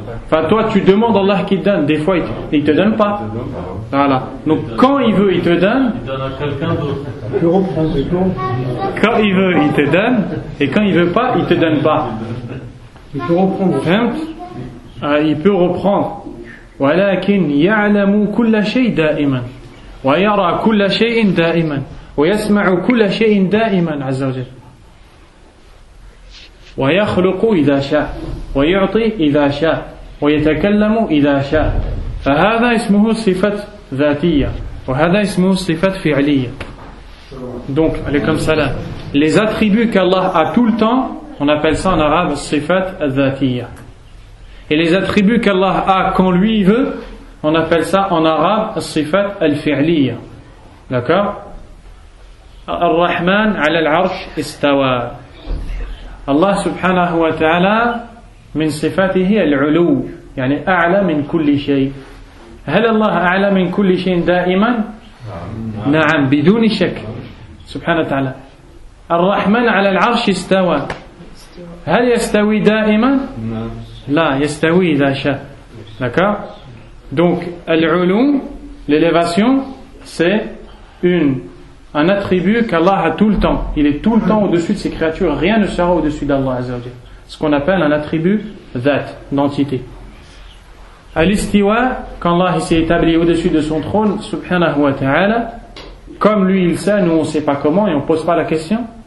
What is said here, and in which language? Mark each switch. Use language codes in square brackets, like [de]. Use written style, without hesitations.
[fr] Enfin toi tu demandes à Allah qu'il te donne, des fois il te donne pas. Voilà. Donc quand il veut il te donne. Il donne à quelqu'un d'autre. Quand il veut il te donne et quand il veut pas il te donne pas. Il peut reprendre. Il peut reprendre. [ar] ولكن يعلم كل شيء دائما ويرى كل شيء دائما ويسمع كل شيء دائما عز وجل. ويخلق إذا شاء ويعطي إذا شاء ويتكلم إذا شاء. فهذا اسمه صفة ذاتية وهذا اسمه صفة فعلية. [fr] Donc, alaykum salam. Les attributs qu'Allah a tout le temps, on appelle ça en arabe [ar] صفات ذاتية. [fr] Et les attributs qu'Allah a quand lui il veut, on appelle ça en arabe [ar] صفات الفعلية. [fr] D'accord? [ar] الرحمن على العرش استوى. الله سبحانه وتعالى من صفاته العلو يعني أعلى من كل شيء. هل الله أعلى من كل شيء دائما؟ نعم بدون شك سبحانه وتعالى. الرحمن على العرش استوى. هل يستوي دائما؟ لا يستوي إذا شاء. [fr] D'accord? Donc العلو, l'élévation, c'est un attribut qu'Allah a tout le temps. Il est tout le temps au-dessus de ses créatures. Rien ne sera au-dessus d'Allah Azza wa Jalla. Ce qu'on appelle un attribut dhat, d'entité. Al-istiwa, quand Allah s'est établi au-dessus de son trône, [ar] subhanahu wa ta'ala, [fr] comme lui il sait, nous on ne sait pas comment et on ne pose pas la question.